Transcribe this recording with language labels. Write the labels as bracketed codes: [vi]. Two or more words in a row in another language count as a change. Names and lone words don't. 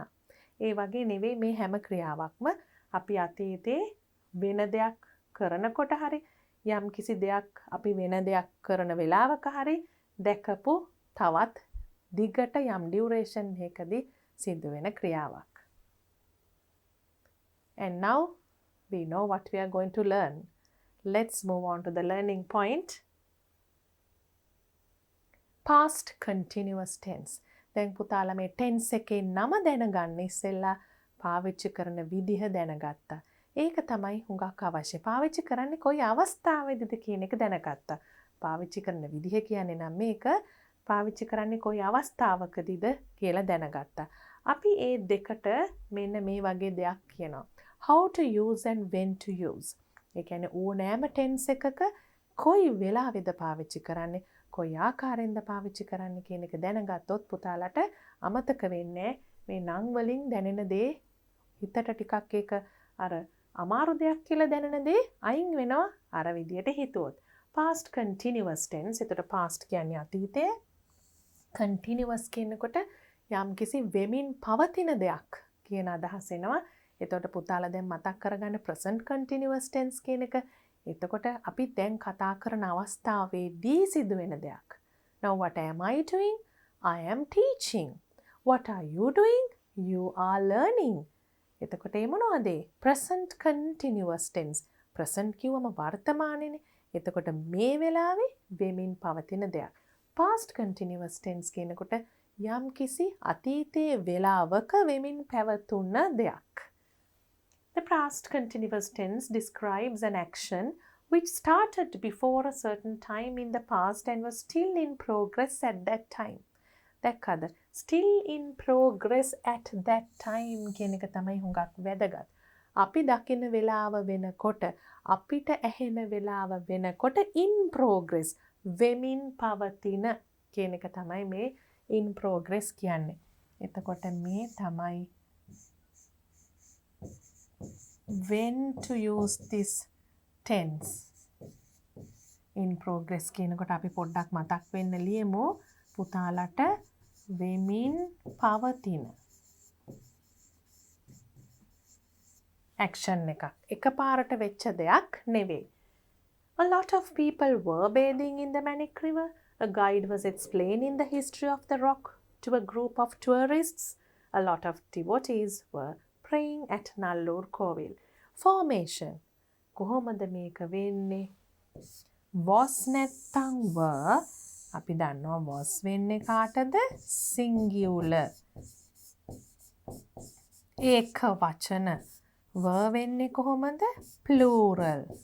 [si] ඒ වගේ නෙවෙයි මේ හැම ක්‍රියාවක්ම අපි අතීතේ වෙන දෙයක් කරනකොට හරි යම් කිසි දෙයක් අපි වෙන දෙයක් කරන වෙලාවක හරි දැකපු තවත් දිගට යම් ඩියුරේෂන් එකකදී සිද්ධ වෙන ක්‍රියාවක්. [en] And now we know what we are going to learn. Let's move on to the learning point. Past continuous tense. [si] දැන් පුතාලා මේ tense එකේ නම දැනගන්න ඉස්සෙල්ලා පාවිච්චි කරන විදිහ දැනගත්තා. ඒක තමයි හුඟක් අවශ්‍ය. පාවිච්චි කරන්නේ කොයි අවස්ථාවේදීද කියන එක දැනගත්තා. පාවිච්චි කරන විදිහ කියන්නේ නම් මේක පාවිච්චි කරන්නේ කොයි අවස්ථාවකදීද කියලා දැනගත්තා. අපි ඒ දෙකට මෙන්න මේ වගේ දෙයක් කියනවා. How to use and when to use. ඒ කියන්නේ ඕනෑම tense එකක කොයි වෙලාවෙද පාවිච්චි කරන්නේ, කොයි ආකාරයෙන්ද පාවිච්චි කරන්නේ කියන එක දැනගත්තොත් පුතාලට අමතක වෙන්නේ මේ නම් වලින් දැනෙන දේ හිතට ටිකක් ඒක අර අමාරු දෙයක් කියලා දැනෙන දේ අයින් වෙනවා අර විදියට හිතුවොත්. [en] past continuous tense. [si] එතකොට past කියන්නේ අතීතය. continuous කියනකොට යම්කිසි වෙමින් පවතින දෙයක් කියන අදහස එනවා. එතකොට පුතාලා දැන් මතක් කරගන්න [en] present continuous tense [si] කියන එක. එතකොට අපි දැන් කතා කරන අවස්ථාවේදී සිදුවෙන දෙයක්. [en] Now what am I doing? I am teaching. What are you doing? You are learning. [si] එතකොට ඒ මොනවද? [en] present continuous tense. [si] present කිව්වම වර්තමානෙනේ. එතකොට මේ වෙලාවේ වෙමින් පවතින දෙයක්. [en] past continuous tense [si] කියනකොට යම් කිසි අතීතයේ වෙලාවක වෙමින් පැවතුන දෙයක්. [en] The past continuous tense describes an action which started before a certain time in the past and was still in progress at that time. [si] දැක්කද? [en] still in progress at that time [si] කියන එක තමයි හුඟක් වැදගත්. අපි දකින වෙලාව වෙනකොට, අපිට ඇහෙන වෙලාව වෙනකොට [en] in progress [si] වෙමින් පවතින කියන එක තමයි මේ [en] in progress [si] කියන්නේ. එතකොට මේ තමයි [en] when to use this tense. in progress [si] කියනකොට අපි පොඩ්ඩක් මතක් වෙන්න ලියමු පුතාලට වෙමින් පවතින action එකක්. එකපාරට වෙච්ච දෙයක් නෙවෙයි. [en] A lot of people were bathing in the Manic River. A guide was explaining the history of the rock to a group of tourists. A lot of devotees were praying at Nallur Kovil. Formation. [si] කොහොමද මේක වෙන්නේ? was නැත්තම් were. අපි දන්නවා was වෙන්නේ කාටද? singular. ඒක වචන. were වෙන්නේ කොහොමද? plural.